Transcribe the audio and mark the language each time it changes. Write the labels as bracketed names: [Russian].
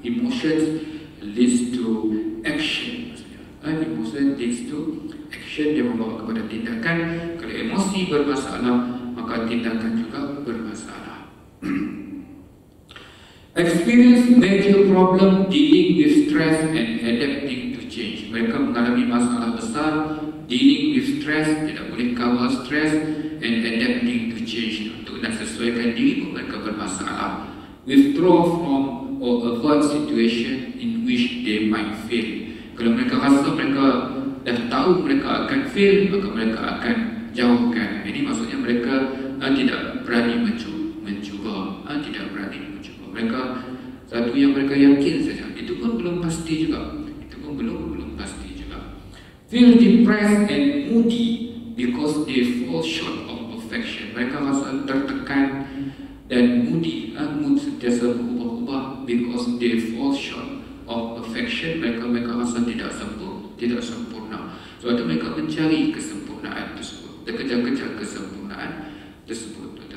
[English] Emotions leads to action. Emotion leads to action, [Malay] dia membawa kepada tindakan. Kalau emosi bermasalah, maka tindakan juga bermasalah. [English] Experience major problem dealing with stress and adapting to change. [Malay] Mereka mengalami masalah besar [English] dealing with stress, [Malay] tidak boleh kawal stress, [English] and adapting to change. [Malay] Untuk nak sesuaikan diri pun mereka bermasalah. [English] Withdraw from or avoid situation in which they might fail. [Malay] Kalau mereka rasa mereka dah tahu mereka akan fail, maka mereka akan jauhkan. Ini maksudnya mereka tidak berani mencuba, tidak berani mencuba. Mereka satu yang mereka yakin saja, itu pun belum pasti juga. Belum pasti juga. [English] Feel depressed and moody because they fall short of perfection. [Malay] Mereka rasa tertekan dan moody, mood sentiasa berubah-ubah [English] because they fall short of perfection. [Malay] Mereka rasa tidak sempurna. Sebab itu mereka mencari kesempurnaan tersebut, kejar-kejar kesempurnaan tersebut.